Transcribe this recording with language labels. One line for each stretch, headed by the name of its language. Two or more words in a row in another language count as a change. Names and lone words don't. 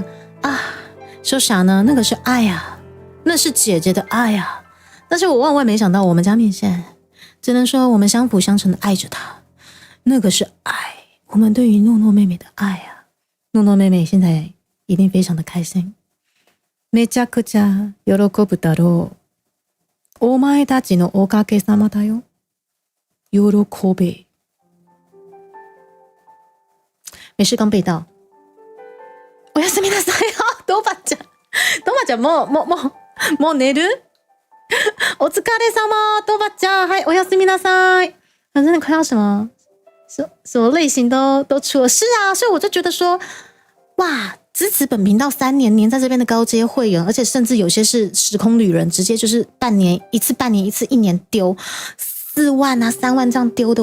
Chinese: 说啥呢？那个是爱啊，那是姐姐的爱啊。但是我万万没想到，我们家面线只能说我们相辅相成的爱着她，那个是爱，我们对于诺诺妹妹的爱啊。诺诺妹妹现在一定非常的开心。
Japanese: めちゃくちゃ喜ぶだろう。お前たちのおかげさまだよ。喜べ。
Chinese: 没事，刚背到。
Japanese: おやすみなさいよ。どうばちゃんもう寝る？お疲れ様，多巴加，嗨，おやすみなさい。
Chinese: 反正快要什么类型都出了，是啊，所以我就觉得说，哇，支持本频道3年，黏在这边的高阶会员，而且甚至有些是时空旅人，直接就是半年一次，1年丢4万啊、3万这样丢的。